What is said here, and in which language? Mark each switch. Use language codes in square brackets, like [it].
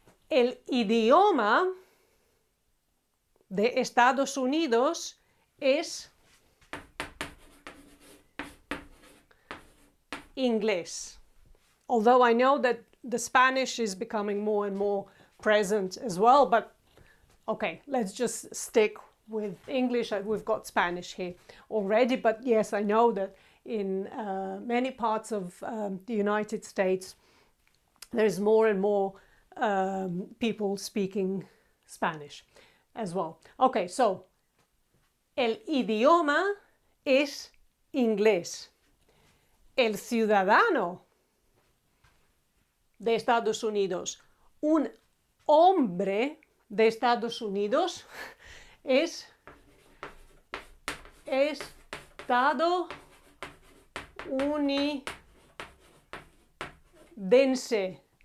[es] El idioma de Estados Unidos es [en] English. Although I know that the Spanish is becoming more and more present as well, but okay, let's just stick with English. We've got Spanish here already, but yes, I know that in many parts of the United States, there's more and more people speaking Spanish as well. [es] Okay, so el idioma es inglés. El ciudadano de Estados Unidos, un hombre de Estados Unidos, es estadounidense.